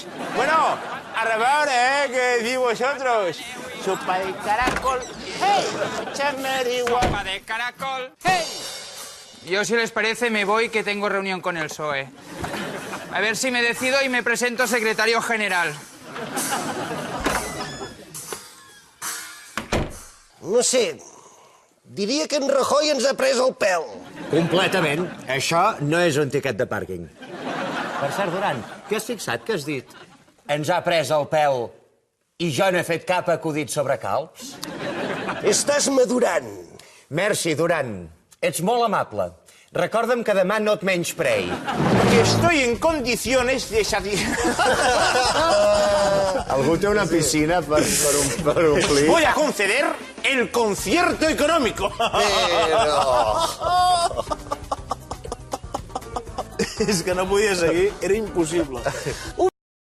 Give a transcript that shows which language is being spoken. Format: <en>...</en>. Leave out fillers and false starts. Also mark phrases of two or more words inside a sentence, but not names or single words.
<es>Bueno, arrebahora, ¿qué decís vosotros? Sopa de caracol, hey, chamerigua. Sopa de caracol, hey. Yo, si les parece, me voy, que tengo reunión con el PSOE. A ver si me decido y me presento secretario general.</es> <ca>No sé, diria que en Rajoy ens ha pres el pèl. Completament. Això no és un tiquet de pàrquing. Per cert, Duran, què has fixat que has dit? Ens ha pres el pèl i jo no he fet cap acudit sobre calps? Estàs madurant. Merci, Duran. Ets molt amable. Recorda'm que demà no et menysprei.</ca> <es>Que estoy en condiciones de satisfacer...</es> <ca>Algú té una piscina per omplir?</ca> <es>Voy a conceder el concierto económico.</es> <ca>És que no podia seguir, era impossible.</ca>